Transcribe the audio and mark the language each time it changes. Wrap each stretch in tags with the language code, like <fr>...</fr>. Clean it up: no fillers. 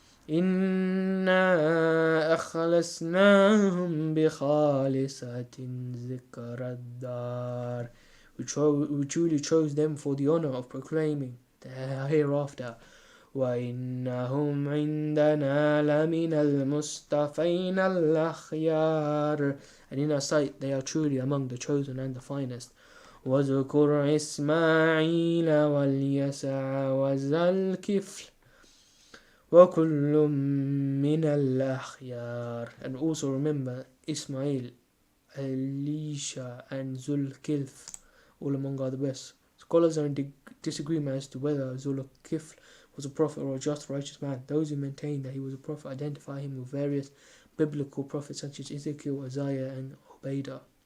<ar>إِنَّا أَخْلَصْنَاهُمْ بِخَالِصَةٍ ذِكْرَى الدَّارِ.</ar> <en>We truly chose them for the honor of proclaiming the hereafter.</en> <ar>وَإِنَّهُمْ عِنْدَنَا لَمِنَ الْمُصْطَفَيْنَ الْأَخْيَارِ.</ar> <en>And in our sight they are truly among the chosen and the finest.</en> <ar>وَاذْكُرْ إِسْمَاعِيلَ وَالْيَسَعَ وَذَا الْكِفْلِ وَكُلٌّ مِّنَ الْأَخْيَارِ.</ar> <en>And also remember Ismail Elisha, and Zulkifl, all among are the best. Scholars are in disagreement as to whether Zulkifl was a prophet or a just, righteous man. Those who maintain that he was a prophet identify him with various biblical prophets such as Ezekiel, Isaiah, and Ubaidah.</en>